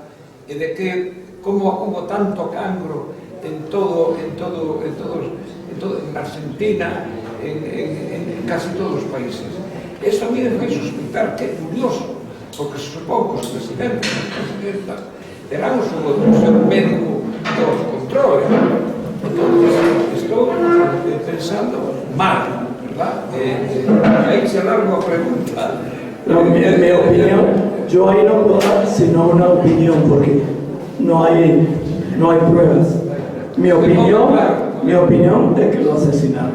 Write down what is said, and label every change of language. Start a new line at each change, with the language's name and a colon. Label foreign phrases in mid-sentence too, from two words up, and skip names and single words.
Galician: E de que como hubo tanto cancro en Argentina, en casi todos os países.
Spanish: Eso a mí
Galician: me fai suspeitar que é curioso, porque se supón que os presidentes e as presidentas terán o seu médico que os controle. Estou pensando mal, ¿verdad?
Spanish: Ahí se larga a pregunta. No, mi opinión, yo ahí no puedo dar sino una opinión porque no hay pruebas. Mi opinión es que lo asesinaron.